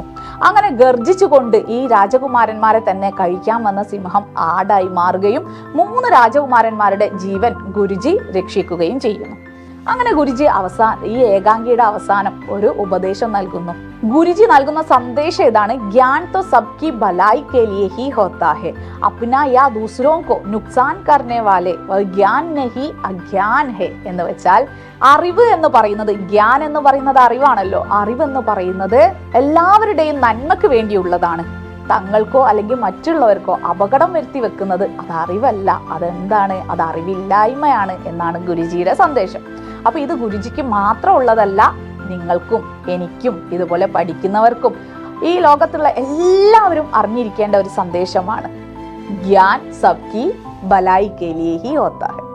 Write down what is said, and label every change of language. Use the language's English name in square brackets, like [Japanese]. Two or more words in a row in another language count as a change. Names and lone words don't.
[Malayalam] അങ്ങനെ ഗർജിച്ചുകൊണ്ട് ഈ രാജകുമാരന്മാരെ തന്നെ കഴിക്കാൻ വന്ന സിംഹം ആടായി മാറുകയും 3 രാജകുമാരന്മാരുടെ ജീവൻ ഗുരുജി രക്ഷിക്കുകയും ചെയ്യുന്നു. അങ്ങനെ ഗുരുജി ഈ ഏകാംഗിയുടെ അവസാനം ഒരു ഉപദേശം നൽകുന്നു. ഗുരുജി നൽകുന്ന സന്ദേശം ഇതാണ്, [Hindi] ज्ञान तो सबकी भलाई के लिए ही होता है, अपना या दूसरों को नुकसान करने वाले वह ज्ञान नहीं अज्ञान है. [Malayalam] എന്ന് വെച്ചാൽ അറിവ് എന്ന് പറയുന്നത്, ജ്ഞാൻ എന്ന് പറയുന്നത് അറിവാണല്ലോ, അറിവ് എന്ന് പറയുന്നത് എല്ലാവരുടെയും നന്മയ്ക്ക് വേണ്ടിയുള്ളതാണ്. തങ്ങൾക്കോ അല്ലെങ്കിൽ മറ്റുള്ളവർക്കോ അപകടം വരുത്തി വെക്കുന്നത് അത് അറിവല്ല, അതെന്താണ്? അത് അറിവില്ലായ്മയാണ് എന്നാണ് ഗുരുജിയുടെ സന്ദേശം. അപ്പൊ ഇത് ഗുരുജിക്ക് മാത്രം ഉള്ളതല്ല, നിങ്ങൾക്കും എനിക്കും ഇതുപോലെ പഠിക്കുന്നവർക്കും ഈ ലോകത്തുള്ള എല്ലാവരും അറിഞ്ഞിരിക്കേണ്ട ഒരു സന്ദേശമാണ്. [Hindi] ज्ञान सबकी भलाई के लिए ही होता है.